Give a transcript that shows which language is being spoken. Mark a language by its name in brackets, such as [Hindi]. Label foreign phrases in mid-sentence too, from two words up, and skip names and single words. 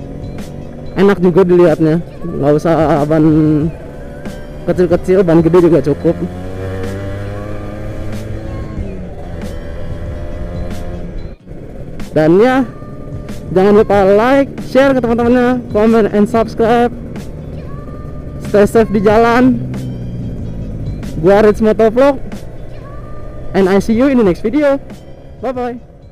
[Indonesian] Enak juga dilihatnya, nggak usah ban kecil-kecil, ban gede juga cukup. Dan ya, jangan lupa [English] like, share [Indonesian] ke teman-temannya, [English] comment and subscribe. Stay safe [Indonesian] di jalan. [English] Gua Rich Motovlog, and I see you in the next video. Bye bye.